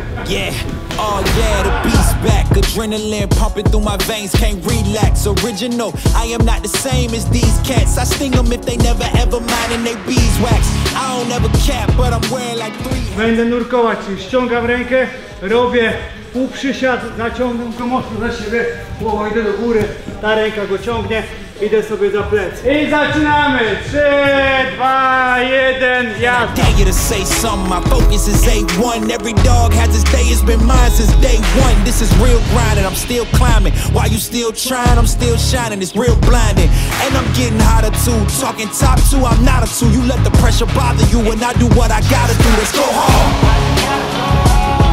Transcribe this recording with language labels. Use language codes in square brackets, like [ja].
[en] Yeah, oh yeah, the beat's back. Adrenaline pumping through my veins, can't relax. Original, I am not the same as these cats. I sting them if they never ever mind and they beeswax. I don't ever cap, but I'm wearing like 3. [pl] Będę nurkować, czyli ściągam rękę, robię półprzysiad, zaciągam go mocno za siebie, głowa idę do góry, ta ręka go ciągnie, idę sobie za plecy. I zaczynamy! 3, 2, 1, jazda! [en] Dare you to say something, my focus is A1. Every dog has his day, it's been mine since day one. This is real grinding, I'm still climbing. While you still trying, I'm still shining, it's real blinding. And I'm getting hotter too, talking top two, I'm not a two. You let the pressure bother you and I do what I gotta do, let's go hard.